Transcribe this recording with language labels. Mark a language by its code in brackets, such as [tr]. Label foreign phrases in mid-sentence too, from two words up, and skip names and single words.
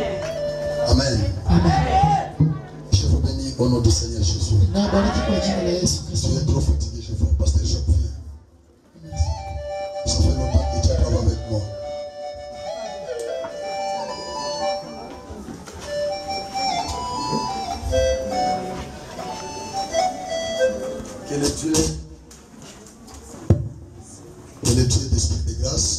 [fr] Amen. Amen. Je vous bénis au nom du Seigneur Jésus. [sw] Na bariki kwa jina la Yesu Kristo. [fr] Tu es trop fatigué, je vois. Pasteur Jacques, viens. Ça fait longtemps que tu as travaillé avec moi. Que le Dieu d'esprit de grâce,